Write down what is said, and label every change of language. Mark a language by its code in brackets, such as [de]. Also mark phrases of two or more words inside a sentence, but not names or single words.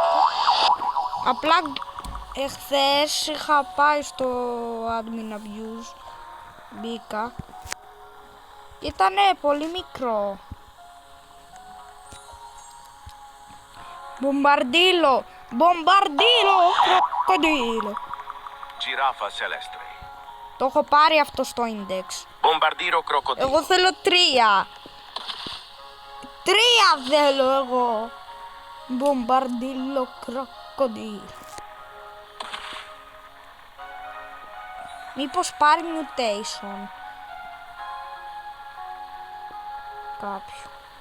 [el] Απλά εχθές είχα πάει στο [en] admin abuse. [el] Μπήκα. Ήτανε πολύ μικρό. Μπομπαρντίλο κροκοντίλο. Giraffa celestre. Το έχω πάρει αυτό στο index. Bombardiro crocodilo. Εγώ θέλω 3. 3 θέλω εγώ. Μπομπαρντίλο κροκοντίλο. Μήπως πάρει mutation κάποιο.